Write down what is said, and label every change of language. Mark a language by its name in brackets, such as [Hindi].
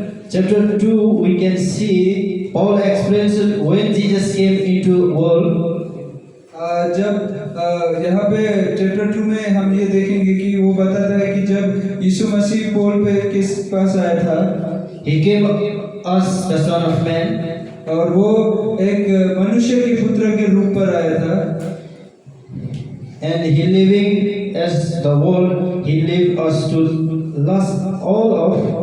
[English] chapter 2 we can see Paul explains when Jesus came into world. [Hindi] जब यहाँ पे chapter 2 में हम ये देखेंगे कि वो बताता है कि जब यीशु मसीह पॉल पे किस पास आया था। [English] He came as the Son of Man. [Hindi] और वो एक मनुष्य के पुत्र के रूप पर आया था। [English] and he living as the world, he leave us to lose all of.